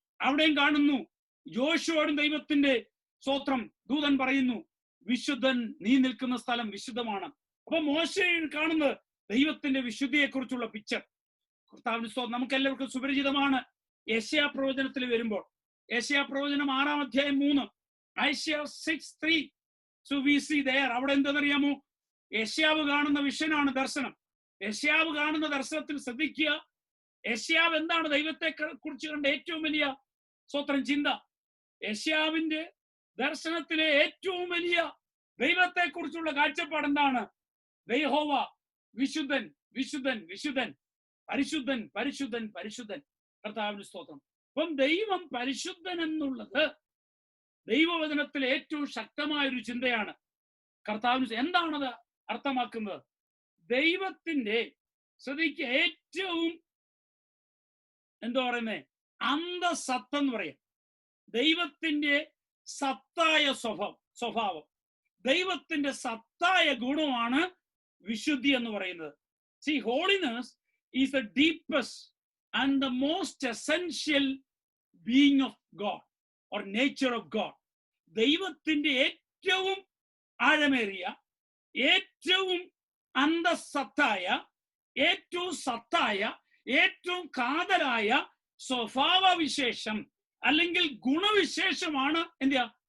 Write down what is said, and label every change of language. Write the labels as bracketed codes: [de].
[ml] അവിടെയും കാണുന്നു ജോഷുവോടും ദൈവത്തിന്റെ സ്തോത്രം ദൂതൻ പറയുന്നു, വിശുദ്ധൻ, നീ നിൽക്കുന്ന സ്ഥലം വിശുദ്ധമാണ്. അപ്പൊ മോശ കാണുന്നത് ദൈവത്തിന്റെ വിശുദ്ധിയെ കുറിച്ചുള്ള പിക്ചർ. കർത്താവിന്റെ സ്തോത്രം. നമുക്ക് എല്ലാവർക്കും സുപരിചിതമാണ്. യെശയ്യാ പ്രവചനത്തിൽ വരുമ്പോൾ, യെശയ്യാ പ്രവചനം 6-ാം അധ്യായം 3, Isaiah 6:3. [en] So we see there, [ml] അവിടെ എന്താണെന്നറിയാമോ? യെശയ്യാവ് കാണുന്ന വിഷനാണ് ദർശനം. യെശയ്യാവ് കാണുന്ന ദർശനത്തിൽ ശ്രദ്ധിക്കുക. യെശയ്യാവ് എന്താണ് ദൈവത്തെ കുറിച്ച് കണ്ട ഏറ്റവും വലിയ സ്തോത്രം ചിന്ത? യെശയ്യാവിന്റെ ദർശനത്തിലെ ഏറ്റവും വലിയ ദൈവത്തെ കുറിച്ചുള്ള കാഴ്ചപ്പാട് എന്താണ്? യഹോവ വിശുദ്ധൻ, വിശുദ്ധൻ, വിശുദ്ധൻ, പരിശുദ്ധൻ, പരിശുദ്ധൻ, പരിശുദ്ധൻ. കർത്താവിന്റെ സ്തോത്രം. അപ്പം ദൈവം പരിശുദ്ധൻ എന്നുള്ളത് ദൈവവചനത്തിലെ ഏറ്റവും ശക്തമായ ഒരു ചിന്തയാണ്. കർത്താവിന് എന്താണത് അർത്ഥമാക്കുന്നത്? ദൈവത്തിന്റെ ശ്രദ്ധിക്കുക, ഏറ്റവും എന്താ പറയുന്നേ, അന്തസത്ത എന്ന് പറയാം. ദൈവത്തിന്റെ സത്തായ സ്വഭാവം, ദൈവത്തിന്റെ സത്തായ ഗുണമാണ് വിശുദ്ധി എന്ന് പറയുന്നത്. [en] See, holiness is the deepest and the most essential being of God or nature of God. [ml] ദൈവത്തിന്റെ ഏറ്റവും ആഴമേറിയ, ഏറ്റവും അന്തസത്തായ, ഏറ്റവും സത്തായ, ഏറ്റവും കാതലായ സ്വഭാവവിശേഷം അല്ലെങ്കിൽ ഗുണവിശേഷമാണ് എന്താ?